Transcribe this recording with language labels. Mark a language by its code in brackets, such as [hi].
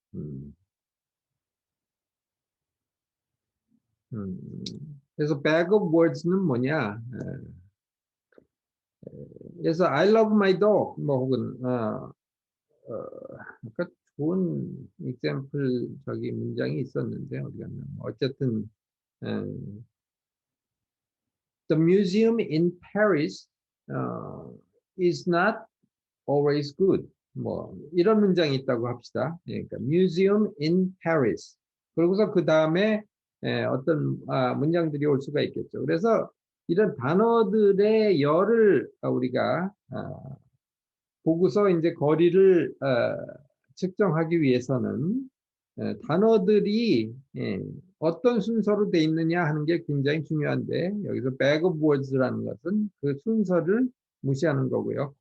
[ko] 음, 음. 그래서 bag of words는 뭐냐? 그래서 [en] I love my dog, [ko] 뭐 혹은 아까 좋은 example 저기 문장이 있었는데 어디 갔나? 어쨌든 [en] the museum in Paris is not always good. [ko] 뭐 이런 문장이 있다고 합시다. 그러니까 [en] museum in Paris. [ko] 그러고서 그 다음에 어떤 문장들이 올 수가 있겠죠. 그래서 이런 단어들의 열을 우리가 보고서 이제 거리를 측정하기 위해서는 단어들이 어떤 순서로 돼 있느냐 하는 게 굉장히 중요한데 여기서 bag of words라는 것은 그 순서를 무시하는 거고요.